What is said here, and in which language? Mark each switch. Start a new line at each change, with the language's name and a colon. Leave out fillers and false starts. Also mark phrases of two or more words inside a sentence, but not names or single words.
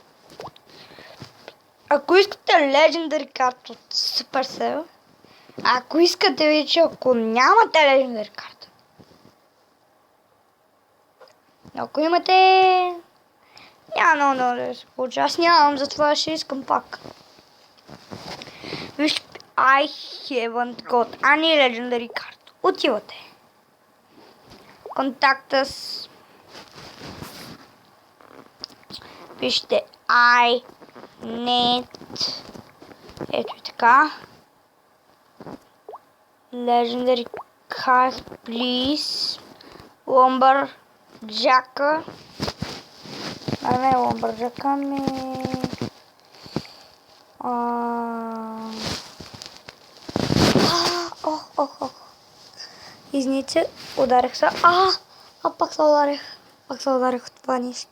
Bulgarian: Ако искате Legendary карта от Supercell, ако искате вече, ако нямате Legendary карта, ако имате, няма много да се получи. Аз нямам, затова ще искам пак. Вижте,
English: I haven't got any Legendary
Bulgarian: карта. Отивате. Контакта с... Вижте,
English: I need...
Bulgarian: Ето и така.
English: Legendary card, please. Lumberjack.
Bulgarian: Не Lumberjack, ами... Извините, ударих се. Пак се ударих. Пак се ударих от това нещо.